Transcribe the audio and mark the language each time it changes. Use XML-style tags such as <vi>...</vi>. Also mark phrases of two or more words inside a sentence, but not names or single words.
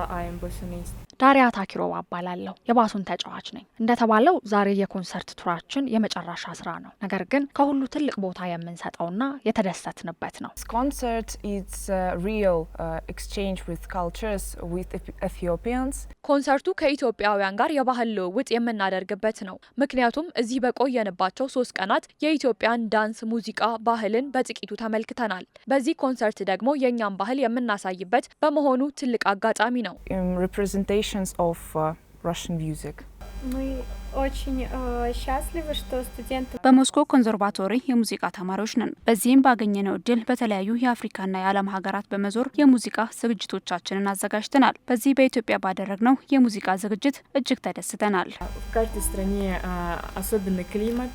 <en>I am bassist.</en> <am>ዳሪያ ታኪሮቫ እባላለሁ። የባሱን ተጫዋች ነኝ። እንደተባለው ዛሬ የኮንሰርት ቱራችን የመጨረሻ ስራ ነው። ነገር ግን ከሁሉ ትልቅ ቦታ የምንሰጠውና የተደሰትንበት ነው።</am> <en>This concert is a real exchange with cultures with Ethiopians.</en> <am>ኮንሰርቱ ከኢትዮጵያውያን ጋር የባህል ልውውጥ የምናደርግበት ነው። ምክንያቱም እዚህ በቆየንባቸው 3 ቀናት የኢትዮጵያን ዳንስ፣ ሙዚቃ፣ ባህልን በጥቂቱ ተመልክተናል። በዚህ ኮንሰርት ደግሞ የኛን ባህል የምናሳይበት በመሆኑ ትልቅ አጋጣሚ ነው።</am> <en>Representations of Russian music.</en> <ru>Мы очень счастливы, что студенты</ru> <am>በሞስኮ ኮንሰርቫቶሪ የሙዚቃ ተማሪዎች ነን። በዚህም ባገኘነው እድል በተለያዩ የአፍሪካና የዓለም ሀገራት በመዞር የሙዚቃ ዝግጅቶቻችንን አዘጋጅተናል። በዚህ በኢትዮጵያ ባደረግነው የሙዚቃ ዝግጅት እጅግ ተደስተናል።</am> <ru>В каждой стране особенный климат.</ru>